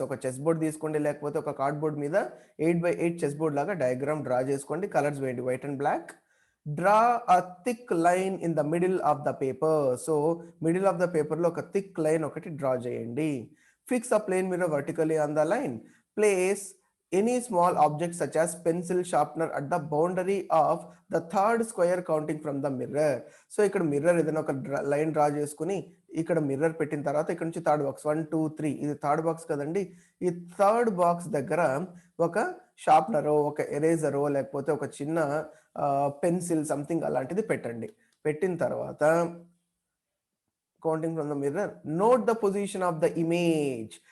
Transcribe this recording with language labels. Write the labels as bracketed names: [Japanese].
[Telugu] ఒక chess board తీసుకోండి, లేకపోతే ఒక కార్డ్బోర్డ్ మీద 8x8 చెస్ బోర్డ్ లాగా డయాగ్రామ్ డ్రా చేసుకోండి. కలర్స్ వేయండి, [English] White and black. Draw a thick line in the middle of the paper. [Telugu] So middle of the పేపర్లో ఒక థిక్ లైన్ ఒకటి డ్రా చేయండి. [English] Fix a plane mirror vertically on the line. Place any small object such as pencil sharpener at the boundary of the third square counting from the mirror. [Telugu] So ఇక్కడ mirror ఏదైనా ఒక line draw చేసుకుని ఇక్కడ mirror పెట్టిన తర్వాత ఇక్కడ నుంచి third box 1 2 3, ఇది థర్డ్ బాక్స్ కదండి, ఈ థర్డ్ బాక్స్ దగ్గర ఒక షార్ప్నరో, ఒక ఎరేజరో, లేకపోతే ఒక చిన్న పెన్సిల్ సంథింగ్ అలాంటిది పెట్టండి. పెట్టిన తర్వాత [English] Counting from the mirror, note the position of the image.